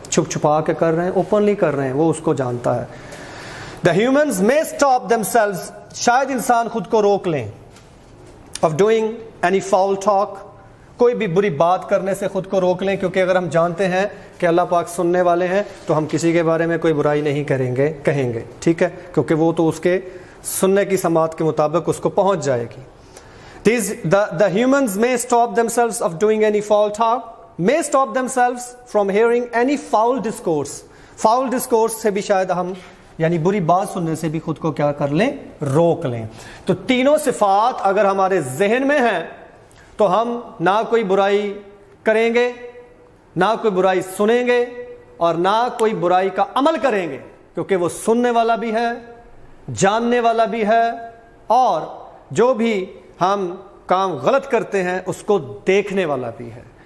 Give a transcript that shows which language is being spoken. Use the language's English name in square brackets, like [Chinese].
[Urdu] چھپ چھپا کے کر رہے ہیں, اوپنلی کر رہے ہیں, وہ اس کو جانتا ہے. [English] The humans may stop themselves, [Urdu] شاید انسان خود کو روک لیں, [English] of doing any foul talk, [Urdu] کوئی بھی بری بات کرنے سے خود کو روک لیں, کیونکہ اگر ہم جانتے ہیں کہ اللہ پاک سننے والے ہیں تو ہم کسی کے بارے میں کوئی برائی نہیں کہیں گے. ٹھیک ہے, کیونکہ وہ تو اس کے سننے کی سماعت کے مطابق اس کو پہنچ جائے گی. [English] The humans may stop themselves of doing any foul talk, may stop themselves from hearing any foul discourse. [Urdu] Foul discourse سے بھی شاید ہم یعنی بری بات سننے سے بھی خود کو کیا کر لیں, روک لیں. تو تینوں صفات اگر ہمارے ذہن میں ہیں تو ہم نہ کوئی برائی کریں گے, نہ کوئی برائی سنیں گے, اور نہ کوئی برائی کا عمل کریں گے, کیونکہ وہ سننے والا بھی ہے, جاننے والا بھی ہے, اور جو بھی ہم کام غلط کرتے ہیں اس کو دیکھنے والا بھی ہے.